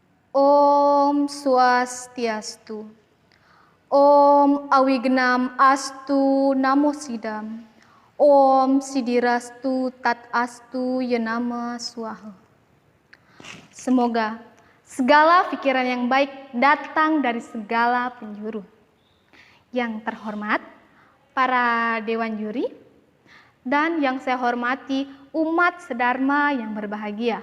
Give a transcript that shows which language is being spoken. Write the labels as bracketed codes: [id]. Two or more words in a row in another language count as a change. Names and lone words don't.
[sa] Om Swastiastu. Om Awignam Astu Namo Sidam. Om Sidirastu Tat Astu Yenama Swaha. [id] Semoga segala pikiran yang baik datang dari segala penjuru. Yang terhormat, para Dewan Juri, dan yang saya hormati umat sedharma yang berbahagia.